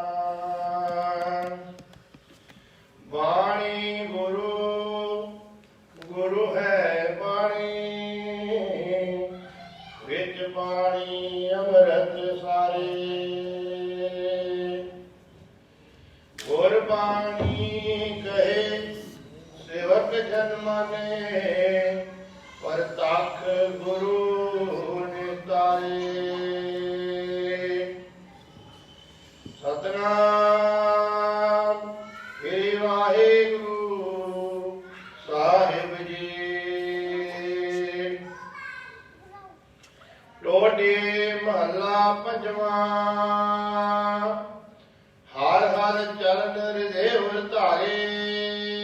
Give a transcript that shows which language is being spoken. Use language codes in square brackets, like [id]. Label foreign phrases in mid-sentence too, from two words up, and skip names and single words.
[pa] ਵਾਣੀ ਗੁਰੁ ਗੁਰੁ ਹੈ ਬਾਣੀ ਵਿਚ ਬਾਣੀ ਅੰਮ੍ਰਿਤ ਸਾਰੇ। ਗੁਰਬਾਣੀ ਕਹੇ ਸੇਵਕ ਜਨ ਮਾਨੇ ਪਰਤਖ ਗੁਰੁ ਨਿਤਾਰੇ। ਸਤਿਨਾਮ ਹੇ ਵਾਹਿਗੁਰੂ ਸਾਹਿਬ ਜੀ। ਟੋਡੇ ਮਹਲਾ ਪੰਜਵਾ। ਹਰਿ ਹਰਿ ਚਰਣ ਹਿਰਦੈ ਧਾਰੇ।